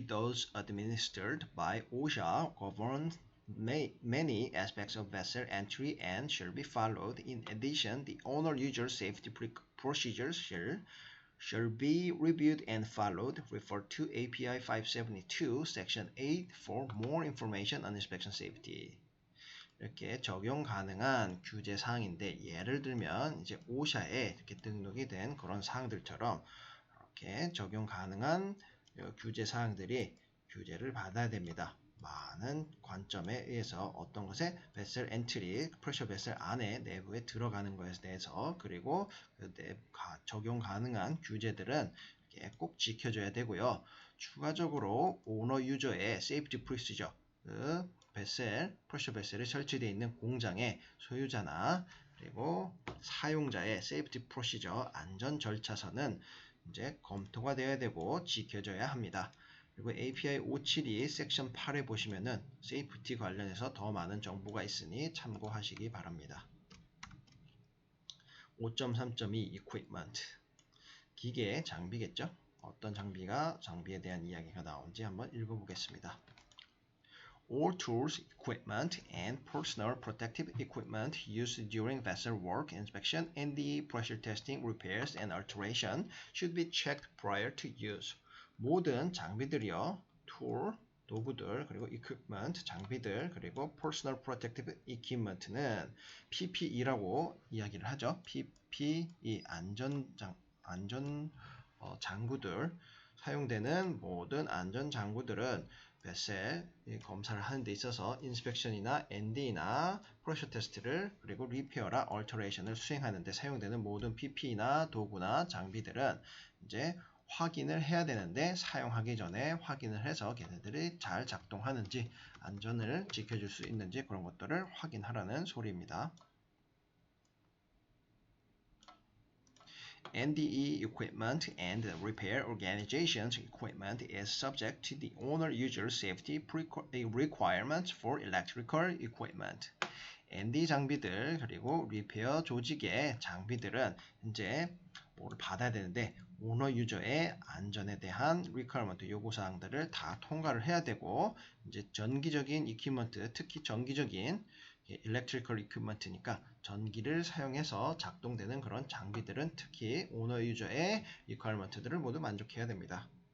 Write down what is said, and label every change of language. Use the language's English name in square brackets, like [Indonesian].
[English] those administered by OSHA, govern many aspects of vessel entry and shall be followed. In addition, the owner-user safety procedures shall be reviewed and followed. Refer to API 572, Section 8 for more information on inspection safety. [Korean] 이렇게 적용 가능한 규제 사항인데 예를 들면 이제 OSHA에 이렇게 등록이 된 그런 사항들처럼 이렇게 적용 가능한 규제 사항들이 규제를 받아야 됩니다. 많은 관점에 의해서 어떤 것에 베셀 엔트리, 프레셔 베셀 안에 내부에 들어가는 것에 대해서 그리고 적용 가능한 규제들은 꼭 지켜줘야 되고요. 추가적으로 오너 유저의 세이프티 프로시저, 그 베셀, 프레셔 베셀이 설치되어 있는 공장의 소유자나 그리고 사용자의 세이프티 프로시저 안전 절차서는 이제 검토가 되어야 되고 지켜져야 합니다. 그리고 API 572 섹션 8에 보시면은 세이프티 관련해서 더 많은 정보가 있으니 참고하시기 바랍니다. 5.3.2 equipment 기계 장비겠죠? 어떤 장비에 대한 이야기가 나온지 한번 읽어보겠습니다. [English] All tools, equipment, and personal protective equipment used during vessel work inspection and the pressure testing, repairs, and alteration should be checked prior to use. [Korean] 모든 장비들이요, tool, 도구들, 그리고 equipment, 장비들, 그리고 [English] personal protective equipment [Korean] 는 PPE라고 이야기를 하죠. PPE, 안전 장구들, 사용되는 모든 안전 장구들은 베셀 검사를 하는 데 있어서 인스펙션이나 ND나 프레셔 테스트를 그리고 리페어나 얼터레이션을 수행하는 데 사용되는 모든 PPE나 도구나 장비들은 이제 확인을 해야 되는데 사용하기 전에 확인을 해서 걔네들이 잘 작동하는지 안전을 지켜줄 수 있는지 그런 것들을 확인하라는 소리입니다. [English] NDE equipment and repair organization's equipment is subject to the owner-user safety requirements for electrical equipment. [Korean] ND 장비들 그리고 리페어 조직의 장비들은 이제 뭐를 받아야 되는데 오너 유저의 안전에 대한 리퀘어먼트 요구사항들을 다 통과를 해야 되고 이제 전기적인 이퀴먼트 특히 전기적인 일렉트리컬 이퀴먼트니까 전기를 사용해서 작동되는 그런 장비들은 특히 오너 유저의 리퀘어먼트들을 모두 만족해야 됩니다.